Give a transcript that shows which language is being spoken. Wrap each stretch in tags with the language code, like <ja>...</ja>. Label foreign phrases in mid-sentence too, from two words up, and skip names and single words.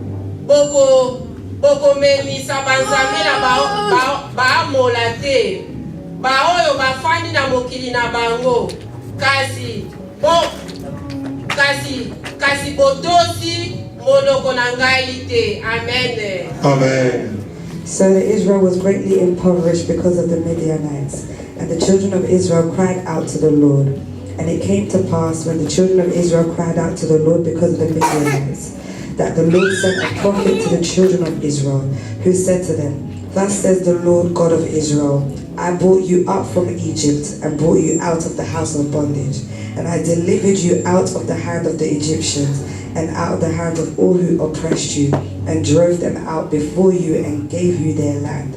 <ln>Bokomemisa banzambe na baamola te baoyo bafandi na mokili na bango kasi botosi monoko na ngai te.</ln> <en>Amen. Amen. So Israel was greatly impoverished because of the Midianites, and the children of Israel cried out to the Lord. And it came to pass, when the children of Israel cried out to the Lord because of the Midianites, that the Lord sent a prophet to the children of Israel, who said to them, thus says the Lord God of Israel, I brought you up from Egypt and brought you out of the house of bondage, and I delivered you out of the hand of the Egyptians and out of the hand of all who oppressed you, and drove them out before you and gave you their land.</en>